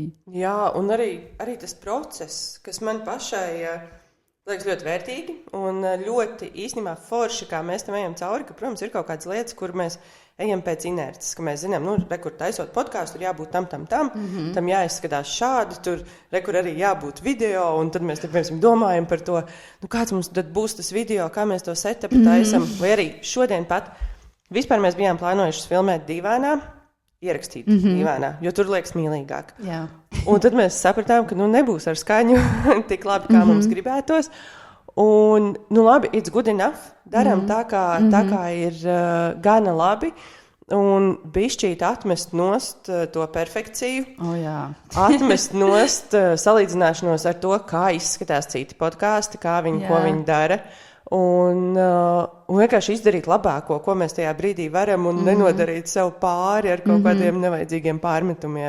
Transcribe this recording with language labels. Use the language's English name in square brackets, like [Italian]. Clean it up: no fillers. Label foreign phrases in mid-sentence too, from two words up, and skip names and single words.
[Latvian] Jā, un arī tas process, kas man pašai liekas ļoti vērtīgi un ļoti īstenībā forši, kā mēs tam ejam cauri, ka, protams, ir kaut kādas lietas, kur mēs ejam pēc inerces, ka mēs zinām, kur taisot podkāstu, tur jābūt tam jāizskatās šādi, tur arī jābūt video, un tad mēs, piemēram, domājam par to, kāds mums tad būs tas video, kā mēs to setupu taisam, vai arī šodien pat. Vispār mēs bijām plānojuši filmēt dīvainā, ierakstīt dīvainā, jo tur liekas mīlīgāk. Jā. Un tad mēs sapratām, ka nebūs ar skaņu tik labi, kā mums gribētos. Un, labi, [English] it's good enough. [Latvian] Daram tā, kā ir gana labi. Un bišķīt atmest nost to perfekciju. Atmest nost salīdzināšanos ar to, kā izskatās citi podkāsti, ko viņi dara. Un vienkārši izdarīt labāko, ko mēs tajā brīdī varam, un nenodarīt sev pāri ar kaut kādiem nevajadzīgiem pārmetumiem.